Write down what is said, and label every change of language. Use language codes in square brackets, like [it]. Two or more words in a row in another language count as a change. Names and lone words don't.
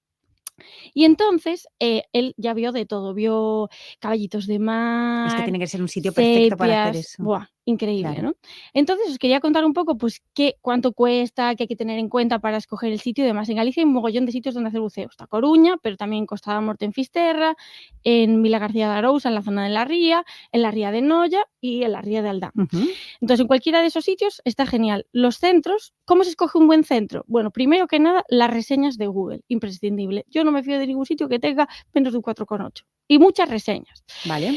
[es] Y entonces él ya vio de todo, vio caballitos de mar. Es que tiene que ser un sitio perfecto para hacer sepias, eso. Buah, increíble, Claro. ¿no? Entonces os quería contar un poco pues cuánto cuesta, qué hay que tener en cuenta para escoger el sitio y demás. En Galicia hay un mogollón de sitios donde hacer buceo. Está Coruña, pero también en Costa da Morte en Fisterra, en Vila García de Arousa, en la zona de la Ría, en la Ría de Noia y en la Ría de Aldán. Entonces, en cualquiera de esos sitios está genial. Los centros, ¿cómo se escoge un buen centro? Bueno, primero que nada, las reseñas de Google, imprescindible. Yo no me fío de ningún sitio que tenga menos de un 4,8 y muchas reseñas. Vale.